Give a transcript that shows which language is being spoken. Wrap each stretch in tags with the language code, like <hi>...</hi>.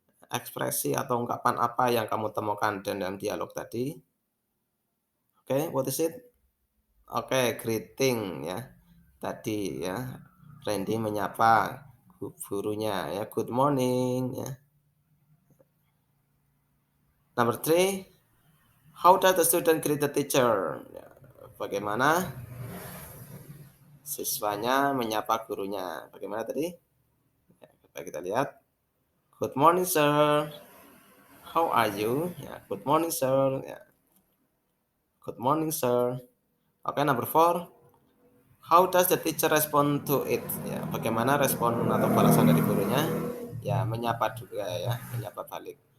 <id>Ekspresi atau ungkapan apa yang kamu temukan dalam dialog tadi? Oke,</id> <en>what is it?</en> <id>Oke, greeting ya. Tadi ya, Randy menyapa gurunya ya,</id> <en>good morning</en> <id>ya.</id> <en>Number three, how does the student greet the teacher?</en> <id>Ya, bagaimana siswanya menyapa gurunya? Bagaimana tadi? Ya, coba kita lihat.</id> <en>Good morning, sir. How are you? Ya, good morning, sir. Ya, good morning, sir. Oke, number four. How does the teacher respond to it?</en> <id>Ya, bagaimana respon atau balasan dari gurunya? Ya, menyapa juga ya, menyapa balik.</id>